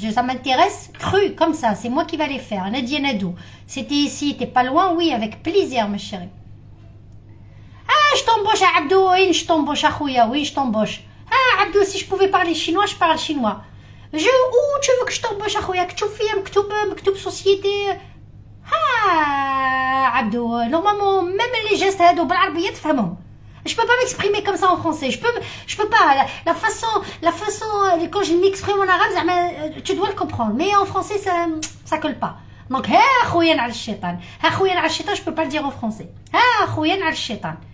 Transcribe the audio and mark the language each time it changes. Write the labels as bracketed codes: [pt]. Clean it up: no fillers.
[fr] Ça m'intéresse cru, comme ça. C'est moi qui vais les faire. Nadia Nadou. C'était ici, t'es pas loin? Oui, avec plaisir, ma chérie. Ah, je t'embauche, Abdou. Oui, je t'embauche, Akhouya. Oui, je t'embauche. Ah, Abdou, si je pouvais parler chinois, je parle chinois. Où tu veux que je t'embauche, Akhouya? [ar] كتشوف فيها مكتوب société. [fr] Ah, Abdou. Normalement, même les gestes [ar] هادو بالعربية تفهمهم. [fr] Je peux pas m'exprimer comme ça en français. Je peux pas. La façon, quand je m'exprime en arabe, tu dois le comprendre. Mais en français, ça colle pas. Donc, [ar] ha khouyan al shaitan. Ha khouyan al shaitan, [fr] je peux pas le dire en français. Ha khouyan al shaitan.